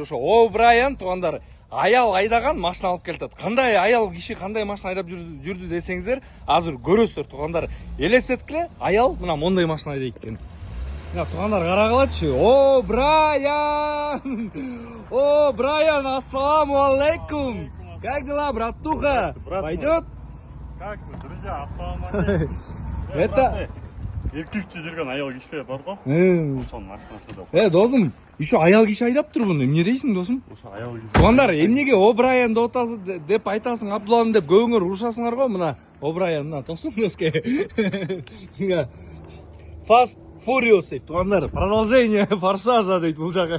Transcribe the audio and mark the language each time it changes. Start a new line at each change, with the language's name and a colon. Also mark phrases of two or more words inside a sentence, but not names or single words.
Kyrgyz: Ошо О'Брайен туугандар аял айдаган машина алып келатат. Кандай аял киши кандай машина айдап жүрдү десеңиздер, азыр көрөсүздөр туугандар. Элестеткиле, аял мына мондай машина айдайт экен. Мына туугандар карагылачы. О'Брайен! О'Брайен, ассаламу алейкум.
Russian: Как дела, братуха? Пойдет? Как вы, друзья? Ассаламу алейкум. Это
Kyrgyz: Эркекче жүргөн аял кишилер бар го? Ошонун машинасы да. Досум, еще аял киши айдаптыр буну. Эмне дейсиң, досум? Ошо аял киши. Туугандар, эмнеге О'Брайен деп айтасың, Абдуллам деп көңүр урушасыңар го, мына О'Брайен, мына тосум доске. Fast Furious дейт, туугандар,
Russian: продолжение форсажа
Kyrgyz: дейт бул жагы.